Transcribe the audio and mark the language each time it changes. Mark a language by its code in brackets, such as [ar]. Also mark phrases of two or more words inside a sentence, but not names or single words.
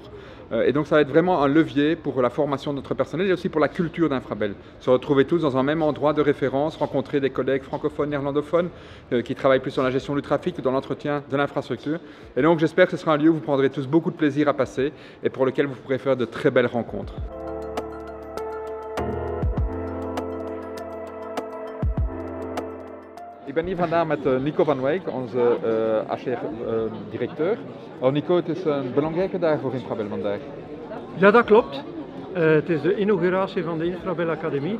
[fr] Et donc ça va être vraiment un levier pour la formation de notre personnel et aussi pour la culture d'Infrabel. Se retrouver tous dans un même endroit de référence, rencontrer des collègues francophones, néerlandophones qui travaillent plus sur la gestion du trafic ou dans l'entretien de l'infrastructure. Et donc j'espère que ce sera un lieu où vous prendrez tous beaucoup de plaisir à passer et pour lequel vous pourrez faire de très belles rencontres. [nl] Ik ben hier vandaag met Nico van Wijk, onze HR-directeur. Nico, het is een belangrijke dag voor Infrabel vandaag. Ja, dat klopt. Het is de inauguratie van de Infrabel Academie.